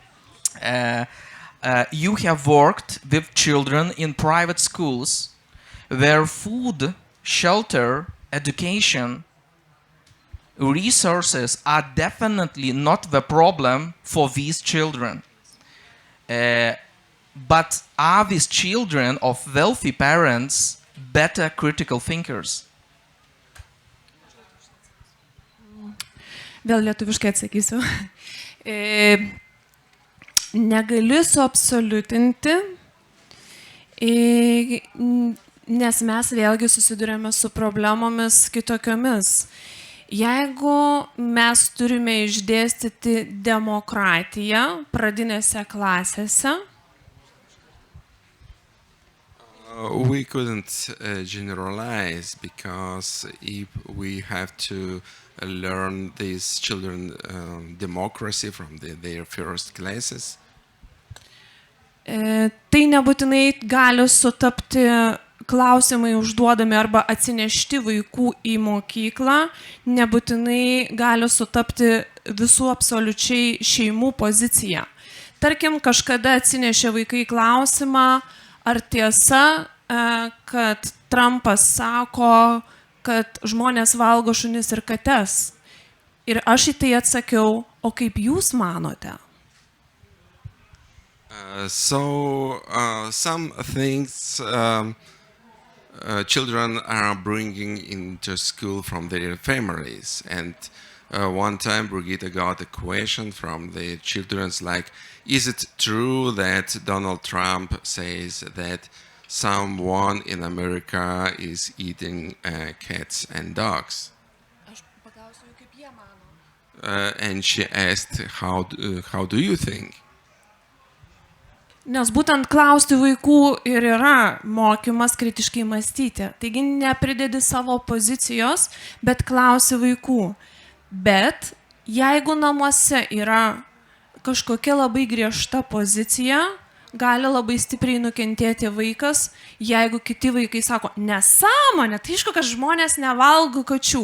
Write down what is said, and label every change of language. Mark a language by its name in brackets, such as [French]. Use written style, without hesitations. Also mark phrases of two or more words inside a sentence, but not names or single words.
[English] You have worked with children in private schools where food, shelter, education, resources are definitely not the problem for these children. But are these children of wealthy parents better critical thinkers? [Lithuanian] Vėl lietuviškai atsakysiu. Negaliu suabsoliutinti, nes mes vėlgi susidurėme su problemomis kitokiomis. Jeigu mes turime išdėstyti demokratiją pradinėse klasėse, [English] we couldn't generalize, because if we have to learn these children democracy from their first classes, [Lithuanian] tai nebūtinai gali sutapti klausimai užduodami arba atsinešti vaikų į mokyklą, nebūtinai gali sutapti visų absoliučiai šeimų pozicija. Tarkim, kažkada atsinešė vaikai klausimą, ar tiesa, kad Trumpas sako, kad žmonės valgo šunis ir kates. Ir aš į tai atsakiau, o kaip jūs manote? [English] Some things children are bringing into school from their families. And one time Brigita got a question from the children like, is it true that Donald Trump says that someone in America is eating cats and dogs? And she asked, how do you think? [Lithuanian] Nes būtent klausti vaikų ir yra mokymas kritiškai mąstyti. Taigi nepridedi savo pozicijos, bet klausi vaikų. Bet jeigu namuose yra kažkokia labai griežta pozicija, gali labai stipriai nukentėti vaikas, jeigu kiti vaikai sako, nesąmonė, tai aišku, kad žmonės nevalgo kačių.